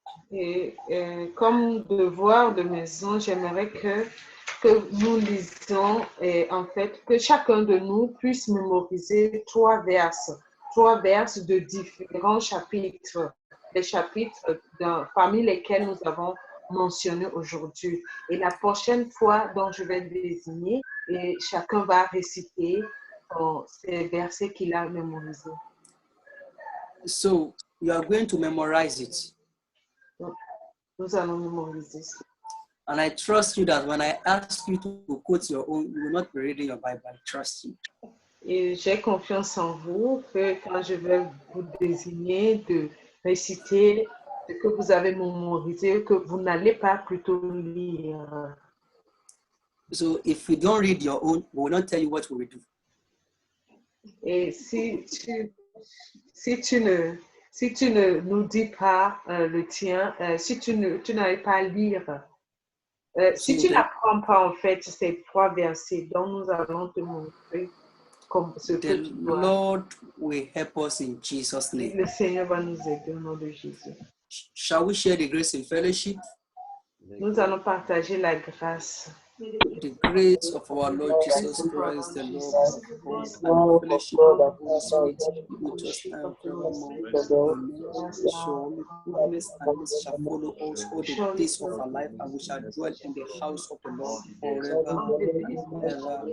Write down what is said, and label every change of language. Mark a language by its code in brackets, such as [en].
[fr] Et comme devoir de maison, j'aimerais que nous lisions, en fait, que chacun de nous puisse mémoriser 3 verses de différents chapitres, les chapitres parmi lesquels nous avons mentionné aujourd'hui. Et la prochaine fois dont je vais désigner, et chacun va réciter ces versets qu'il a mémorisés. [en] So you are going to memorize it. [fr] Nous allons mémoriser. [en] And I trust you that when I ask you to quote your own, you will not be reading your Bible. I trust you. [fr] Et j'ai confiance en vous que quand je vais vous désigner de réciter ce que vous avez mémorisé, que vous n'allez pas plutôt lire. [en] So if you don't read your own, we will not tell you what we will do. [fr] Et si tu ne nous dis pas le tien, si tu n'arrives pas à lire, si tu n'apprends pas en fait ces 3 versets dont nous allons te montrer comme ce que tu dois. [en] The Lord will help us in Jesus' name. [fr] Le Seigneur va nous aider au nom de Jésus. [en] Shall we share the grace in fellowship? [fr] Nous allons partager la grâce. [en] The grace of our Lord Jesus Christ, the love of God, and the fellowship of the Holy Spirit be with us now and forevermore. Amen. Surely goodness and mercy shall follow us all the days of our life, and we shall dwell in the house of the Lord forever and ever.